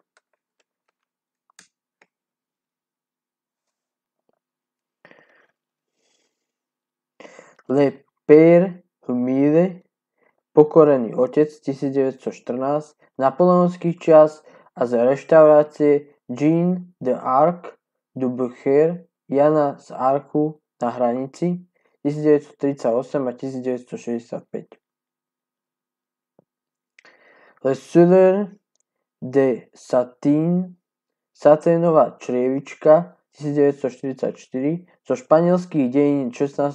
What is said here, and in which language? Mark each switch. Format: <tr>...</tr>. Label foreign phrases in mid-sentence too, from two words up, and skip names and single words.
<sk>Le Père humide, Pokorený otec 1914, Napoleonský čas a z reštaurácie Jean d'Arc du Bucher, Jana z Arku na hranici 1938 a 1965. Le Suller de Satin, Saténová črievička 1944, zo španielských dejín 16.</sk>